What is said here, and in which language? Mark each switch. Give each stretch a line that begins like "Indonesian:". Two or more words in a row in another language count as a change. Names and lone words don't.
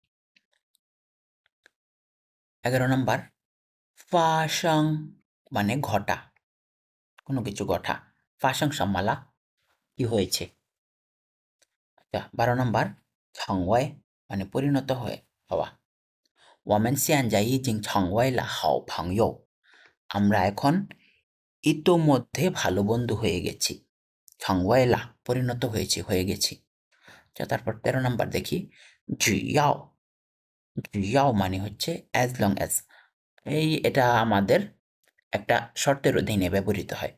Bangla: 11 নাম্বার ফাশাং মানে ঘটা, কোনো কিছু ঘটা।
Chinese: 发生什么了
Bangla: কি হয়েছে। আচ্ছা 12 নাম্বার ছংওয়াই মানে পরিণত হওয়া।
Chinese: 我们现在已经成为了好朋友,
Bangla: আমরা এখন ইতোমধ্যে ভালো বন্ধু হয়ে গেছি। ছংওয়াইলা পরিণত হয়েছি, হয়ে গেছি। আচ্ছা তারপর 13 নাম্বার দেখি জিয়াও, জিয়াও মানে হচ্ছে
English: as long as.
Bangla: এটা আমাদের একটা শর্তের অধীনে ব্যবহৃত হয়।